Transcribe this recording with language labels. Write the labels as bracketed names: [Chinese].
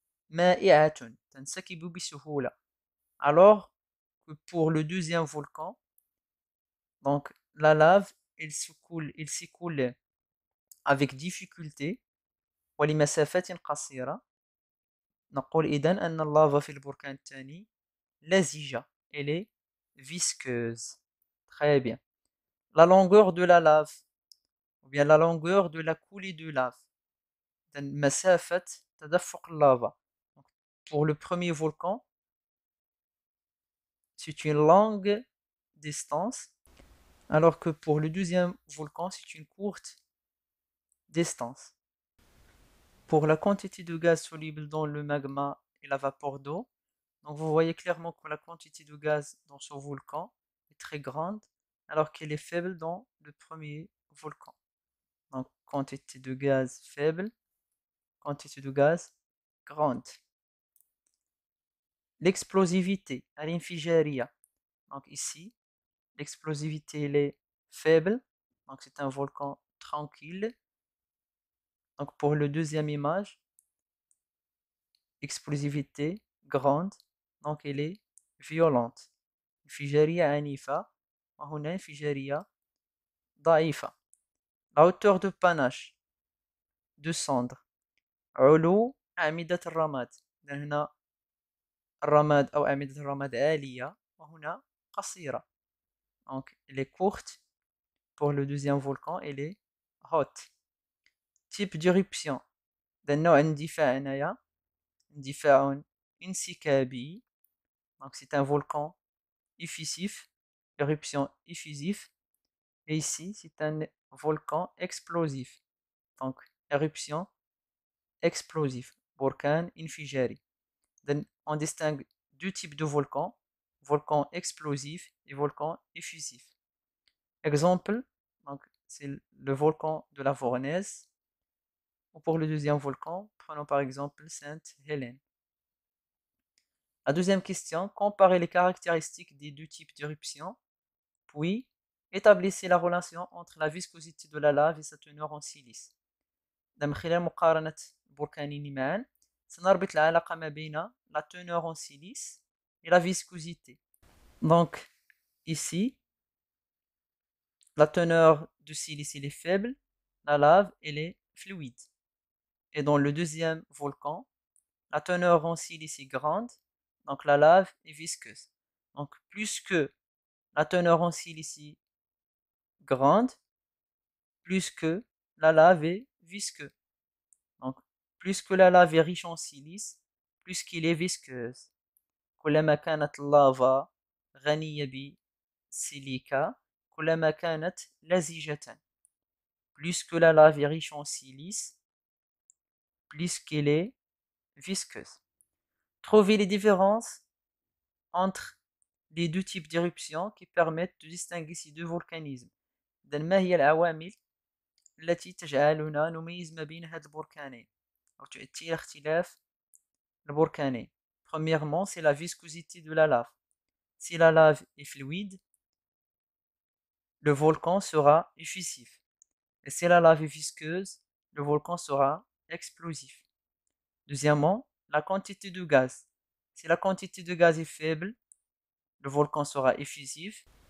[Arabic] مائعة تنسكب بسهولة. [French] Alors que pour le deuxième volcan, donc la lave il s'écoule avec difficulté [Arabic] ولمسافات قصيرة. نقول إذن أن اللافا في البركان الثاني لزجة، [French] elle est visqueuse. Très bien. La longueur de la lave ou bien la longueur de la coulée de lave، [Arabic] مسافة تدفق اللافا. [French] Pour le premier volcan, c'est une longue distance, alors que pour le deuxième volcan, c'est une courte distance. Pour la quantité de gaz soluble dans le magma et la vapeur d'eau, donc vous voyez clairement que la quantité de gaz dans ce volcan est très grande, alors qu'elle est faible dans le premier volcan. Donc quantité de gaz faible, quantité de gaz grande. L'explosivité, l'infigeria. Donc ici, l'explosivité elle est faible, donc c'est un volcan tranquille. Donc pour le deuxième image, explosivité grande, donc elle est violente. [Arabic] انفجارية عنيفة وهنا انفجارية ضعيفة. [French] La hauteur de panache de cendre، [Arabic] علو أعمدة الرماد. هنا الرماد أو أعمدة الرماد عالية وهنا قصيرة. [French] Donc elle est courte. Pour le deuxième volcan elle est haute. Type d'éruption، [Arabic] النوع اندفاع هنايا اندفاع انسكابي، [French] donc c'est un volcan effusif, éruption effusive. Et ici c'est un volcan explosif, donc éruption explosive, [Arabic] بركان انفجاري. [French] Then on distingue deux types de volcans, volcan explosif et volcan effusif. Exemple, donc c'est le volcan de la Vornaise. Ou pour le deuxième volcan, prenons par exemple Sainte-Hélène. La deuxième question, comparez les caractéristiques des deux types d'éruptions, puis établissez la relation entre la viscosité de la lave et sa teneur en silice. [Arabic] من خلال مقارنة البركانين معا سنربط العلاقة ما بين [French] la teneur en silice et la viscosité. Donc ici, la teneur de silice elle est faible, la lave elle est fluide. Et dans le deuxième volcan, la teneur en silice est grande, donc la lave est visqueuse. Donc plus que la teneur en silice est grande, plus que la lave est visqueuse. Donc plus que la lave est riche en silice, plus qu'il est visqueuse. [Arabic] كلما كانت اللافا غنية بسيليكا كلما كانت لزجة. [French] Plus que la lave est riche en silice, plus qu'elle est visqueuse. Trouvez les différences entre les deux types d'éruptions qui permettent de distinguer ces deux volcanismes. [Arabic] إذن ما هي العوامل التي تجعلنا نميز ما بين هاد البركانين أو تؤثر اختلاف البركانين؟ [French] Premièrement, c'est la viscosité de la lave. Si la lave est fluide, le volcan sera effusif. Et si la lave est visqueuse, le volcan sera explosif. Deuxièmement, la quantité de gaz. Si la quantité de gaz est faible, le volcan sera effusif.